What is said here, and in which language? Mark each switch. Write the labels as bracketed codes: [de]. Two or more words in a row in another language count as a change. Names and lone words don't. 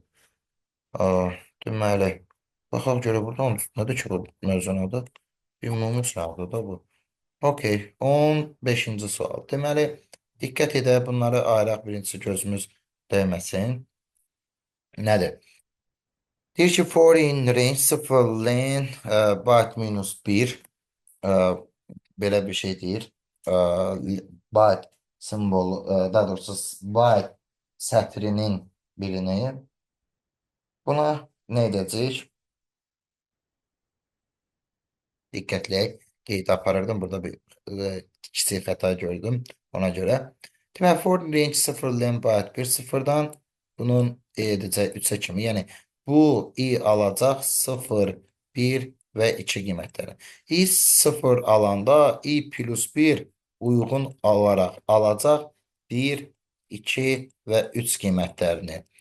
[az] Aa, deməli. Baxaq görə buradan nədir ki bu mövzunun adı? Ümumi sınavdır da bu. Okey. 15-ci sual. Deməli, diqqət edək bunları ayıraq birincisi gözümüz dəyməsin. Nədir? Deyir ki, [en] for in range 0 len byte minus 1 [az] belə bir şey deyir. Byte simvolu, daha doğrusu byte sətrinin birini buna nə edəcək? Diqqətləyək. Qeyd aparırdım. Burada bir kiçik xəta gördüm. Ona görə. Deməli, [en] for range 0 len byte 1 [az] sıfırdan bunun edəcək 3'ə kimi. Yəni, bu i alacaq 0, 1 və 2 qiymətləri. I 0 alanda i plus 1 uyğun olaraq alacaq 1, 2 və 3 qiymətlərini.